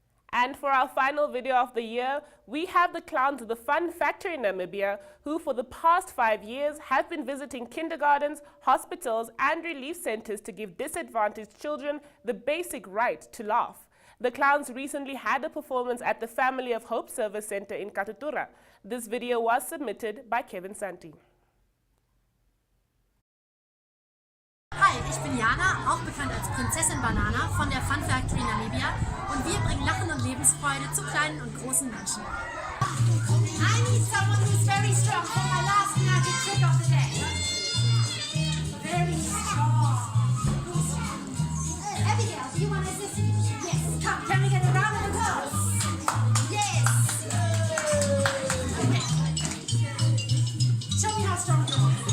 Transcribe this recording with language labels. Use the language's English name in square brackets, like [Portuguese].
[English] And for our final video of the year, we have the clowns of the Fun Factory in Namibia, who for the past 5 years have been visiting kindergartens, hospitals, and relief centers to give disadvantaged children the basic right to laugh. The clowns recently had a performance at the Family of Hope Service Center in Katutura. This video was submitted by Kevin Santi. [German] Hi, ich bin Jana, auch bekannt als Prinzessin Banana von der Fun Factory Namibia, und wir bringen Lachen und Lebensfreude zu kleinen und großen Menschen. [English] I need someone who's very strong for my last magic trick of the day. Very strong. Abigail, do you want to assist me? Yes. Come, can we get a round of applause? Yes. Okay. Show me how strong you are.